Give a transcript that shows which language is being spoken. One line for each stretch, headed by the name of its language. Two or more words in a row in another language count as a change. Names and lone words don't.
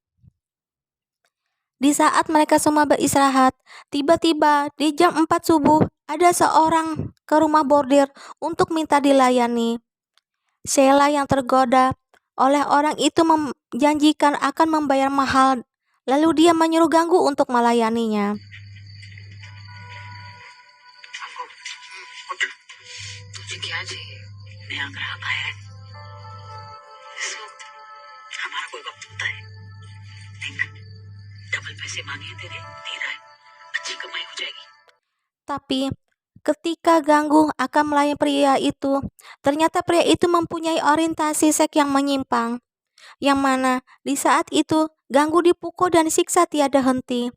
Indonesian: Di saat mereka semua beristirahat, tiba-tiba di jam 4 subuh ada seorang ke rumah bordir untuk minta dilayani. Sheila yang tergoda oleh orang itu menjanjikan akan membayar mahal, lalu dia menyuruh Ganggu untuk melayaninya.
Hindi: तुझे क्या चाहिए नया ग्राहक आया है इस वक्त हमारा कोई वक्त होता है देख डबल पैसे मांगे हैं तेरे दे रहा है अच्छी कमाई हो जाएगी
Indonesian: Tapi ketika Ganggu akan melayani pria itu, ternyata pria itu mempunyai orientasi seks yang menyimpang, yang mana di saat itu Ganggu dipukul dan disiksa tiada henti.